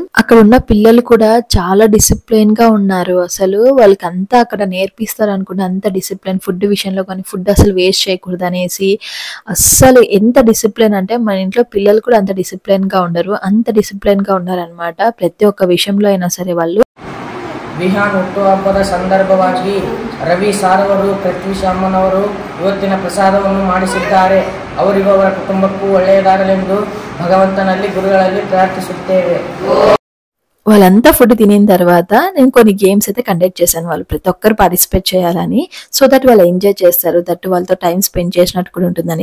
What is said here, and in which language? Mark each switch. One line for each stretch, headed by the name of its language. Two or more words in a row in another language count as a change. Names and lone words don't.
Telugu: అక్కడ ఉన్న పిల్లలు కూడా చాలా డిసిప్లైన్ గా ఉన్నారు. అసలు వాళ్ళకి అంతా అక్కడ నేర్పిస్తారు అనుకుంటే అంత డిసిప్లైన్. ఫుడ్ విషయంలో కానీ ఫుడ్ అసలు వేస్ట్ చేయకూడదు అనేసి అస్సలు ఎంత డిసిప్లైన్ అంటే మన ఇంట్లో పిల్లలు కూడా అంత డిసిప్లైన్ గా ఉండరు, అంత డిసిప్లైన్ గా ఉన్నారనమాట ప్రతి ఒక్క విషయంలో అయినా సరే వాళ్ళు.
Kannada: ವಿಹಾನ್ ಹುಟ್ಟುಹಬ್ಬದ ಸಂದರ್ಭವಾಗಿ ರವಿ ಸಾರವರು ಪೃಥ್ವಿ ಅಮ್ಮನವರು ಇವತ್ತಿನ ಪ್ರಸಾದವನ್ನು ಮಾಡಿಸಿದ್ದಾರೆ. ಅವರಿಗೂ ಅವರ ಕುಟುಂಬಕ್ಕೂ ಒಳ್ಳೆಯದಾಗಲೆಂದು ಭಗವಂತನಲ್ಲಿ ಗುರುಗಳಲ್ಲಿ ಪ್ರಾರ್ಥಿಸುತ್ತೇವೆ.
Telugu: వాళ్ళంతా ఫుడ్ తినిన తర్వాత నేను కొన్ని గేమ్స్ అయితే కండక్ట్ చేశాను. వాళ్ళు ప్రతి ఒక్కరు పార్టిసిపేట్ చేయాలని,
English: so that
Telugu: వాళ్ళు ఎంజాయ్ చేస్తారు, దట్ వాళ్ళతో టైం స్పెండ్ చేసినట్టు కూడా ఉంటుందని.